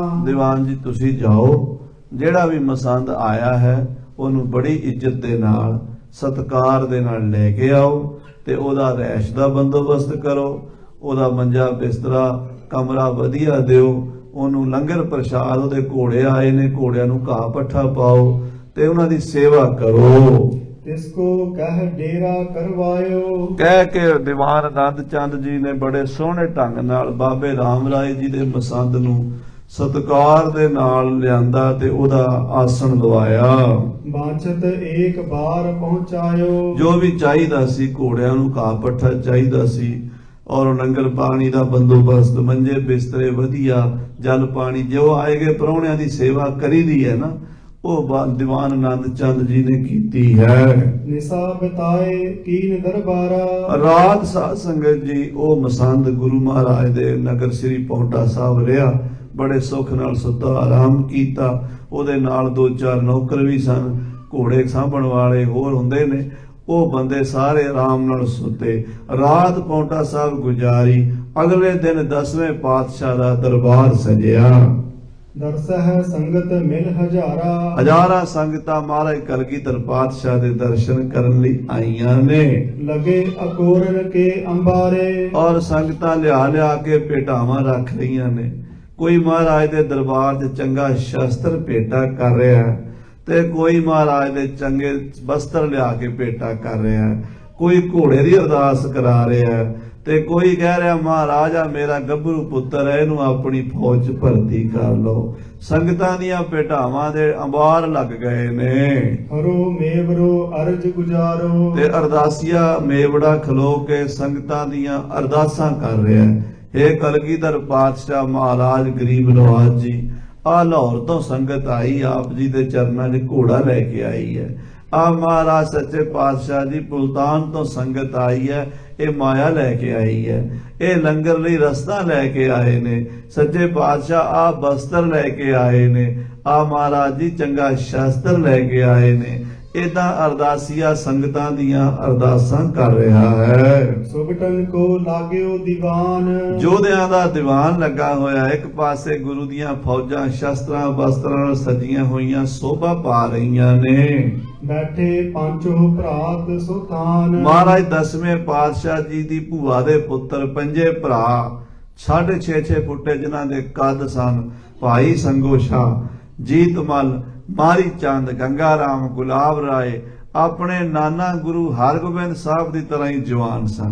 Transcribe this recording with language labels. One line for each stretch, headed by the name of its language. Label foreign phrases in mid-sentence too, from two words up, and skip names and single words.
Punjabi: ਦੀਵਾਨ ਜੀ ਤੁਸੀਂ ਜਾਓ, ਜਿਹੜਾ ਵੀ ਮਸੰਦ ਆਇਆ ਹੈ ਉਹਨੂੰ ਬੜੀ ਇੱਜ਼ਤ ਦੇ ਨਾਲ, ਸਤਿਕਾਰ ਦੇ ਨਾਲ ਲੈ ਕੇ ਆਓ ਤੇ ਉਹਦਾ ਰਹਿਸ਼ ਦਾ ਬੰਦੋਬਸਤ ਕਰੋ, ਉਹਦਾ ਮੰਜਾ ਬਿਸਤਰਾ ਕਮਰਾ ਵਧੀਆ ਦਿਓ, ਉਹਨੂੰ ਲੰਗਰ ਪ੍ਰਸ਼ਾਦ, ਉਹਦੇ ਘੋੜੇ ਆਏ ਨੇ, ਘੋੜਿਆਂ ਨੂੰ ਘਾਹ ਪੱਠਾ ਪਾਓ ਤੇ ਉਹਨਾਂ ਦੀ ਸੇਵਾ ਕਰੋ।
Braj: तिसको कह डेरा करवायो।
Punjabi: ਕਹਿ ਕੇ ਦੀਵਾਨ ਆਨੰਦ ਚੰਦ ਜੀ ਨੇ ਬੜੇ ਸੋਹਣੇ ਢੰਗ ਨਾਲ ਬਾਬੇ ਰਾਮ ਰਾਏ ਜੀ ਦੇ ਮਸੰਦ ਨੂੰ ਸਤਿਕਾਰ ਦੇ ਨਾਲ ਲਿਆਂਦਾ ਤੇ ਉਹਦਾ ਆਸਣ ਲਵਾਇਆ।
Braj: बांछत एक बार पहुंचायो।
Punjabi: ਜੋ ਵੀ ਚਾਹੀਦਾ ਸੀ, ਘੋੜਿਆਂ ਨੂੰ ਘਾਹ ਪੱਠਾ ਚਾਹੀਦਾ ਸੀ, ਔਰ ਲੰਗਰ ਪਾਣੀ ਦਾ ਬੰਦੋਬਸਤ, ਮੰਜੇ ਬਿਸਤਰੇ ਵਧੀਆ, ਜਲ ਪਾਣੀ, ਜੋ ਆਏਗੇ ਪ੍ਰਾਹੁਣਿਆਂ ਦੀ ਸੇਵਾ ਕਰੀਦੀ ਹੈ ਨਾ, ਉਹ ਦੀਵਾਨ ਆਨੰਦ ਚੰਦ ਜੀ ਨੇ ਕੀਤੀ ਹੈ।
Braj: निशा बिताए कीन दरबारा।
Punjabi: ਰਾਤ ਸਾਧ ਸੰਗਤ ਜੀ ਉਹ ਮਸੰਦ ਗੁਰੂ ਮਹਾਰਾਜ ਦੇ ਨਗਰ ਸ੍ਰੀ ਪੌਂਟਾ ਸਾਹਿਬ ਰਿਹਾ, ਬੜੇ ਸੁੱਖ ਨਾਲ ਸੁੱਤਾ, ਆਰਾਮ ਕੀਤਾ। ਉਹਦੇ ਨਾਲ 2-4 ਨੌਕਰ ਵੀ ਸਨ, ਘੋੜੇ ਸਾਂਭਣ ਵਾਲੇ ਹੋਰ ਹੁੰਦੇ ਨੇ। ਉਹ ਬੰਦੇ ਸਾਰੇ ਆਰਾਮ ਨਾਲ ਸੁੱਤੇ। ਰਾਤ ਪੌਂਟਾ ਸਾਹਿਬ ਗੁਜ਼ਾਰੀ। ਅਗਲੇ ਦਿਨ 10ਵੇਂ ਪਾਤਸ਼ਾਹ ਦਾ ਦਰਬਾਰ ਸਜਿਆ।
Braj: दरस है संगत मिल हजारा।
Punjabi: ਹਜ਼ਾਰਾਂ ਸੰਗਤਾਂ ਮਹਾਰਾਜ ਕਲਗੀਧਰ ਪਾਤਸ਼ਾਹ ਦੇ ਦਰਸ਼ਨ ਕਰਨ ਲਈ ਆਈਆਂ ਨੇ।
Braj: लगे अकोरन के अंबारे।
Punjabi: ਔਰ ਸੰਗਤਾਂ ਲਿਆ ਕੇ ਭੇਟਾਵਾਂ ਰੱਖ ਰਹੀਆਂ ਨੇ। ਕੋਈ ਮਹਾਰਾਜ ਦੇ ਦਰਬਾਰ 'ਚ ਚੰਗਾ ਸ਼ਸਤਰ ਭੇਟਾ ਕਰ ਰਿਹਾ ਹੈ ਤੇ ਕੋਈ ਮਹਾਰਾਜ ਦੇ ਚੰਗੇ ਵਸਤਰ ਲਿਆ ਕੇ ਭੇਟਾ ਕਰ ਰਿਹਾ ਹੈ। ਕੋਈ ਘੋੜੇ ਦੀ ਅਰਦਾਸ ਕਰਾ ਰਿਹਾ ਹੈ ਤੇ ਕੋਈ ਕਹਿ ਰਿਹਾ ਮਹਾਰਾਜਾ ਮੇਰਾ ਗੱਭਰੂ ਪੁੱਤਰ ਹੈ, ਇਹਨੂੰ ਆਪਣੀ ਫੌਜ 'ਚ ਭਰਤੀ ਕਰ ਲਓ। ਸੰਗਤਾਂ ਦੀਆਂ ਭੇਟਾਵਾਂ ਦੇ ਅੰਬਾਰ ਲੱਗ ਗਏ ਨੇ
Braj: हरो मेवरो अर्ज गुजारो।
Punjabi: ਤੇ ਅਰਦਾਸੀਆ ਮੇਵੜਾ ਖਲੋ ਕੇ ਸੰਗਤਾਂ ਦੀਆਂ ਅਰਦਾਸਾਂ ਕਰ ਰਿਹਾ ਹੈ। हे ਕਲਗੀਧਰ ਪਾਤਸ਼ਾਹ ਮਹਾਰਾਜ ਗਰੀਬ ਨਵਾਜ਼ ਜੀ, ਆ ਲਾਹੌਰ ਤੋਂ ਸੰਗਤ ਆਈ, ਆਪ ਜੀ ਦੇ ਚਰਨਾਂ 'ਚ ਘੋੜਾ ਲੈ ਕੇ ਆਈ ਹੈ। ਆ ਮਹਾਰਾਜ ਸੱਚੇ ਪਾਤਸ਼ਾਹ ਜੀ ਮੁਲਤਾਨ ਤੋਂ ਸੰਗਤ ਆਈ ਹੈ, ਇਹ ਮਾਇਆ ਲੈ ਕੇ ਆਈ ਹੈ। ਇਹ ਲੰਗਰ ਲਈ ਰਸਤਾ ਲੈ ਕੇ ਆਏ ਨੇ। ਸੱਚੇ ਪਾਤਸ਼ਾਹ ਆ ਬਸਤਰ ਲੈ ਕੇ ਆਏ ਨੇ। ਆ ਮਹਾਰਾਜ ਜੀ ਚੰਗਾ ਸ਼ਸਤਰ ਲੈ ਕੇ ਆਏ ਨੇ। ਇਦਾਂ ਅਰਦਾਸੀਆ ਸੰਗਤਾਂ ਦੀਆਂ ਅਰਦਾਸਾਂ ਕਰ ਰਿਹਾ ਹੈ।
Braj: सुबटन को लाग्यो दीवान।
Punjabi: ਯੋਧਿਆਂ ਦਾ ਦੀਵਾਨ ਲੱਗਾ ਹੋਇਆ। ਇੱਕ ਪਾਸੇ ਗੁਰੂ ਦੀਆਂ ਫੌਜਾਂ ਸ਼ਸਤਰਾਂ ਵਸਤਰਾਂ ਨਾਲ ਸਜੀਆਂ ਹੋਈਆਂ ਸੋਭਾ ਪਾ ਰਹੀਆਂ ਨੇ।
Braj: बैठे पांचो भरात सुल्तान।
Punjabi: ਮਹਾਰਾਜ 10ਵੇਂ ਪਾਤਸ਼ਾਹ ਜੀ ਦੀ ਭੂਆ ਦੇ ਪੁੱਤਰ ਪੰਜੇ ਭਰਾ 6.5 ਫੁੱਟੇ ਜਿਨ੍ਹਾਂ ਦੇ ਕੱਦ ਸਨ। ਭਾਈ ਸੰਗੋ ਸ਼ਾਹ, ਜੀਤਮਲ, ਮਾਰੀ ਚੰਦ, ਗੰਗਾ ਰਾਮ, ਗੁਲਾਬ ਰਾਏ ਆਪਣੇ ਨਾਨਾ ਗੁਰੂ ਹਰਗੋਬਿੰਦ ਸਾਹਿਬ ਦੀ ਤਰ੍ਹਾਂ ਹੀ ਜਵਾਨ ਸਨ।